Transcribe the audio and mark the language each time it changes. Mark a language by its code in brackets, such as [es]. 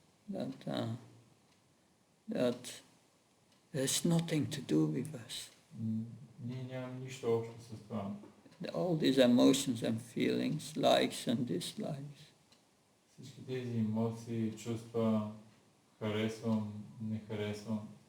[en] That there's nothing to do with us. [bg] Ние нямаме нищо общо с това. [en] All these emotions and feelings, likes and dislikes. [bg] Всички тези емоции, чувства, харесвам, не харесвам.